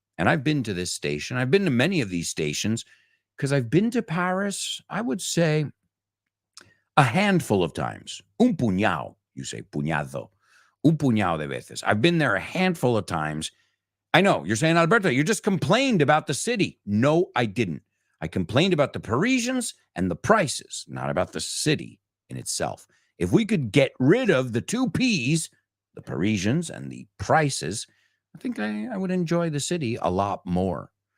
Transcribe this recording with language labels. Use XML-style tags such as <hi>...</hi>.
<en>And I've been to this station. I've been to many of these stations because I've been to Paris, I would say, a handful of times.</en> <es>Un puñado,</es> <en>you say</en> <es>puñado. Un puñado de veces.</es> <en>I've been there a handful of times. I know, you're saying, Alberto, you just complained about the city. No, I didn't. I complained about the Parisians and the prices, not about the city in itself. If we could get rid of the two P's, the Parisians and the prices, I think I would enjoy the city a lot more.</en>